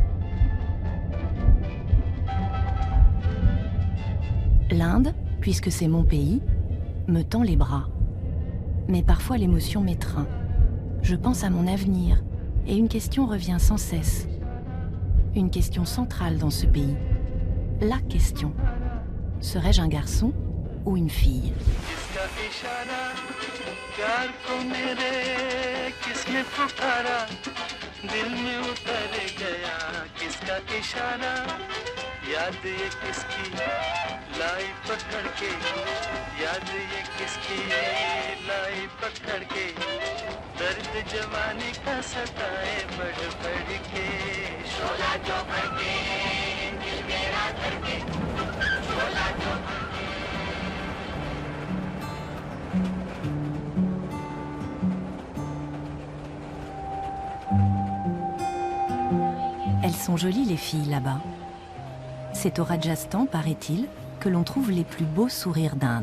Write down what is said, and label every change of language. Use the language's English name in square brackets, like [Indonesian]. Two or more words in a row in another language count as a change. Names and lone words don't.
[French] L'Inde, puisque c'est mon pays, me tend les bras. Mais parfois l'émotion m'étreint. Je pense à mon avenir et une question revient sans cesse. Une question centrale dans ce pays. La question. Serais-je un garçon ou une fille? [Hindi] याद ये किसकी लाई पकड़ के याद ये किसकी लाई पकड़ के दर्द जवानी का सताए बढ़ बढ़ के शोला जो भड़के दिल मेरा धड़के शोला जो [French] Elles sont jolies les filles là-bas. C'est au Rajasthan, paraît-il, que l'on trouve les plus beaux sourires d'Inde.